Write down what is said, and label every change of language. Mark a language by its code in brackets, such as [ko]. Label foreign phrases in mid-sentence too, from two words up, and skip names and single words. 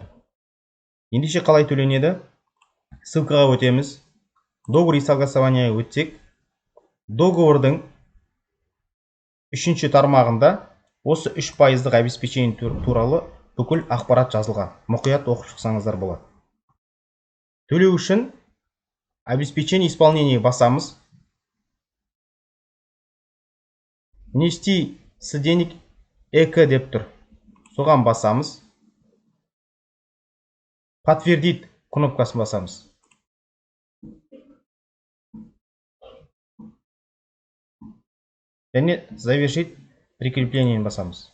[kk] Ендеше қалай төленеді? Ссылкаға өтеміз. [ru] Договор и согласование [kk] өтсек, договордың 3-ші тармағында осы 3%-ық обеспечение туралы бүкіл ақпарат жазылған. Мұқият оқып шықсаңыздар болады. Төлеу үшін [ru] обеспечение исполнение [kk] басамыз. [ru] Внести с денег ЭК [kk] деп тұр. Соған басамыз. Подтвердить кнопкасын басамыз. Және [ru] завершить прикреплениені [kk] басамыз.